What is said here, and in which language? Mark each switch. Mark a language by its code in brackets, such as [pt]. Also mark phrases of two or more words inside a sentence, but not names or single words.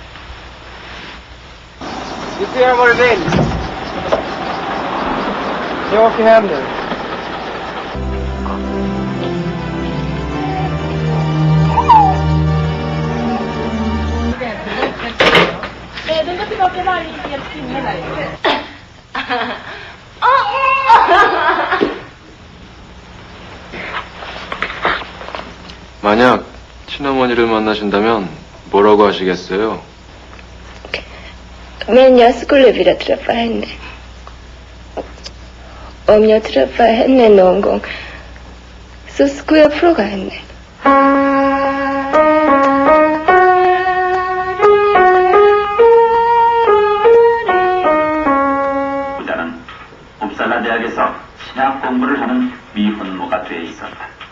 [sv] Du får göra vad du vill. Jag åker hem nu. Den går tillbaka varje hel timme där. [ko] 만약 친어머니를 만나신다면 뭐라고 하시겠어요? [sv] Men jag skulle vilja träffa henne. Om jag träffar henne någon gång så skulle jag fråga henne. [ko] 부자는 옵살라 대학에서 신학 공부를 하는 미혼모가 돼 있었다.